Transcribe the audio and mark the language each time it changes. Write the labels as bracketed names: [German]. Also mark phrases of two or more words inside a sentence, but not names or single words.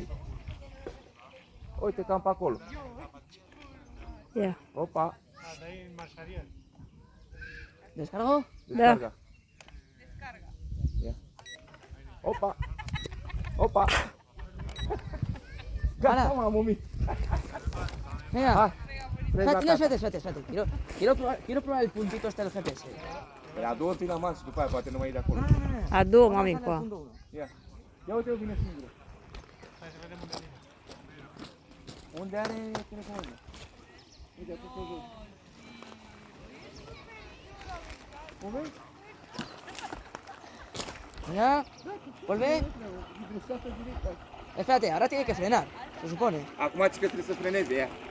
[Romanian] Uite, cam pe acolo. Ia. Opa. [Spanish] Descarga? Descarga. [Romanian] Ia. Opa. Opa. Gata, m-am umit. [Spanish] Venga. Espérate. Quiero probar el puntito este del GPS. [Romanian] Adu-o întâi la masă și după aia poate nu mai e de acolo. Adu, mami, încoa. Ia. Ia uite-o, vine singură. Hai să vedem unde vine. Unde are telefonul? Uite, a pus-o jos. O vezi? [Spanish] Ya. Vuelve. Espérate, ahora tiene que frenar, se supone. [Romanian] Acum zici că trebuie să freneze, ia.